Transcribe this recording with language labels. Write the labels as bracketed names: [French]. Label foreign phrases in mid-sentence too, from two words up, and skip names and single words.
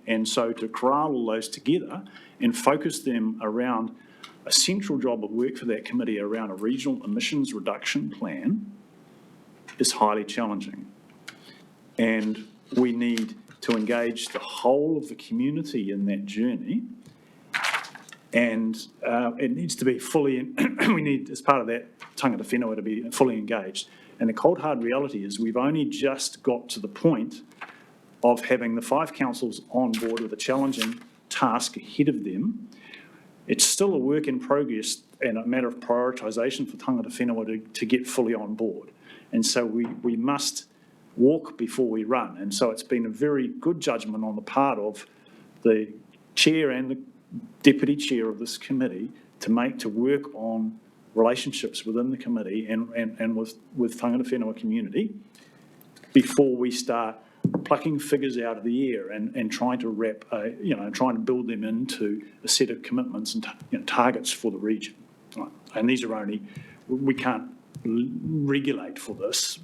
[English] And so to corral all those together and focus them around a central job of work for that committee around a regional emissions reduction plan is highly challenging. And we need to engage the whole of the community in that journey, and it needs to be fully, we need, as part of that, [Māori] tangata whenua [English] to be fully engaged. And the cold hard reality is we've only just got to the point of having the 5 councils on board with a challenging task ahead of them. It's still a work in progress and a matter of prioritisation for [Māori] tangata whenua [English] to get fully on board. And so we must walk before we run. And so it's been a very good judgment on the part of the chair and the deputy chair of this committee to work on relationships within the committee and with [Māori] tangata whenua [English] community before we start plucking figures out of the air and trying to trying to build them into a set of commitments and targets for the region. Right. And these are we can't regulate for this.